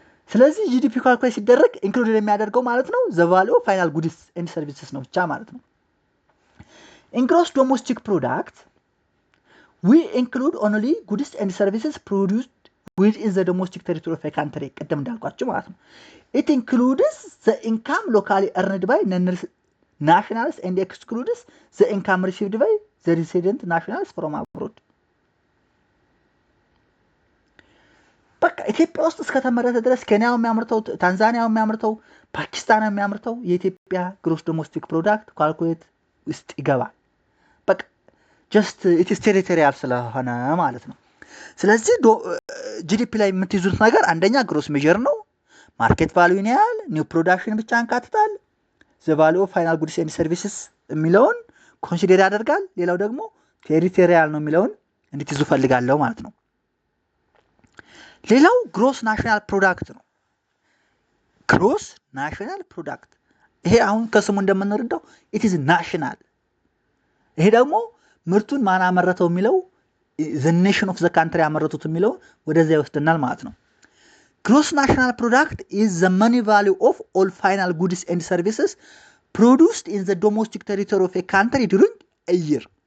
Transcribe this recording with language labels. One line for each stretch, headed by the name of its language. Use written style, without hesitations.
Amharic: ስለዚህ GDP ካልኩሌት ሲደረግ ኢንክሉድ የሚያደርገው ማለት ነው
English: the value of final goods and services ነው ብቻ ማለት ነው። In gross domestic product we include only goods and services produced within the domestic territory of a country
Amharic: ቀደም እንዳልኳችሁ ማለት ነው።
English: It includes the income locally earned by nationals and excludes the income received by the resident nationals from abroad.
Amharic: በቃ ኢትዮጵያ ውስጥ እስከተመረተ ድረስ ኬንያው የሚያመርተው፣ ታንዛኒያው የሚያመርተው፣ ፓኪስታን የሚያመርተው የኢትዮጵያ ግሮስ ዶሜስቲክ ፕሮዳክት ኳልኩሌት ውስጥ ይገባል። በቃ ጀስት ኢትስ ቴሪቶሪያል ስለሆነ ማለት ነው። ስለዚህ GDP ላይ የምትይዙት ነገር አንደኛ ግሮስ ሜጀር ነው፣ ማርኬት ቫልዩን ያህል ኒው ፕሮዳክሽን ብቻ እንካትታል፣ ዘ ቫልዩ ኦፍ ፋይናል ጉድስ ኤንድ ሰርቪስስ የሚለውን ኮንሲደር ያደርጋል። ሌላው ደግሞ ቴሪቶሪያል ነው የሚለውን እንድትይዙ ፈልጋለሁ ማለት ነው። ሌላው ግሮስ ናሽናል ፕሮዳክት ነው። ግሮስ ናሽናል ፕሮዳክት ይሄ አሁን ከስሙ እንደምንረዳው
English: it is national።
Amharic: ይሄ ደግሞ ምርቱን ማን አመረተው የሚለው
English: the nation of the country
Amharic: አመረቱት የሚለው ወደዛ ይወስደናል ማለት ነው።
English: Gross national product is the money value of all final goods and services produced in the domestic territory of a country during a year.